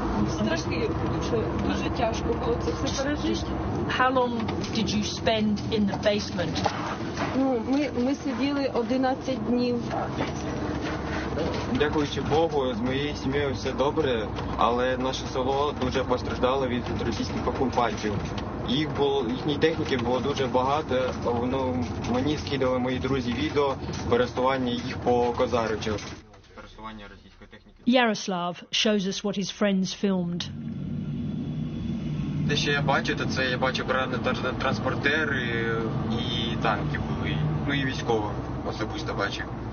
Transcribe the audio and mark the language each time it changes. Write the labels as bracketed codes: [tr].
[uk] Страшно, дуже тяжко було це все пережити. [en] How long did you spend in the basement? [uk] Ну, ми сиділи 11 днів. Дякуючи Богу, з моєю сім'єю все добре, але наше село дуже постраждало від російських окупантів. Їхньої техніки було дуже багато, мені скидали мої друзі відео пересування їх по Козаричу. [en] Yaroslav shows us what his friends filmed. [uk] Те, що я бачу, то це я бачу транспортери і танки були, ну і військових особисто бачив.